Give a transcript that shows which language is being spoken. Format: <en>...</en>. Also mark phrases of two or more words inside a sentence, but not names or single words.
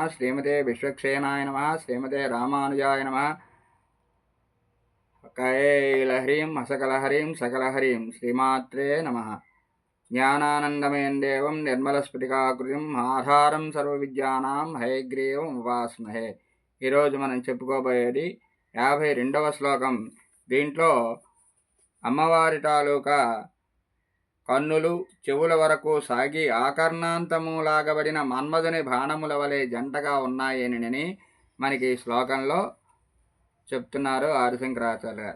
<sa>श्रीमते विश्वक्सेनाय नमः। श्रीमते रामानुजाय नमः। कैलहरीं हसकलहरीं सकलहरीं श्रीमात्रे नमः। ज्ञानानन्दमयं देवं निर्मलस्फटिकाकृतिं आधारं सर्वविद्यानां हयग्रीवम् उपास्महे।</sa> <te>ఈరోజు మనం చెప్పుకోబోయేది 52వ శ్లోకం. దీంట్లో అమ్మవారి తాలూకా కన్నులు చెవుల వరకు సాగి ఆకర్ణాంతము లాగబడిన మన్మధుని బాణముల వలె జంటగా ఉన్నాయని మనకి ఈ శ్లోకంలో చెప్తున్నారు ఆదిశంకరాచార్య గారు.</te>